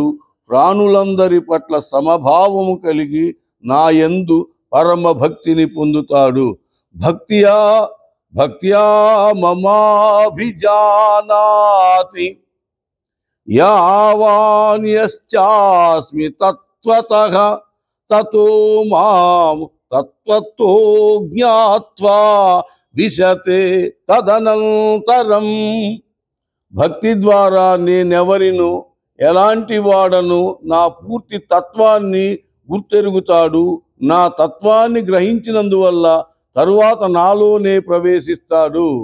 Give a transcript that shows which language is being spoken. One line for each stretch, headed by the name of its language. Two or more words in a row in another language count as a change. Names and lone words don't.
Telugu: ప్రాణులందరి పట్ల సమభావము కలిగి నా యందు పరమ భక్తిని పొందుతాడు.
Sanskrit: భక్త్యా మమాభిజానాతి యావాన్యశ్చాస్మి తత్వతః తతో మాం తత్వతో జ్ఞాత్వా విశతే తదనంతరం.
Telugu: భక్తి ద్వారా నేనెవరినో ఎలాంటి వాడను నా పూర్తి తత్వాన్ని గుర్తెరుగుతాడు. నా తత్వాన్ని గ్రహించినందువల్ల తరువాత నాలోనే ప్రవేశిస్తాడు.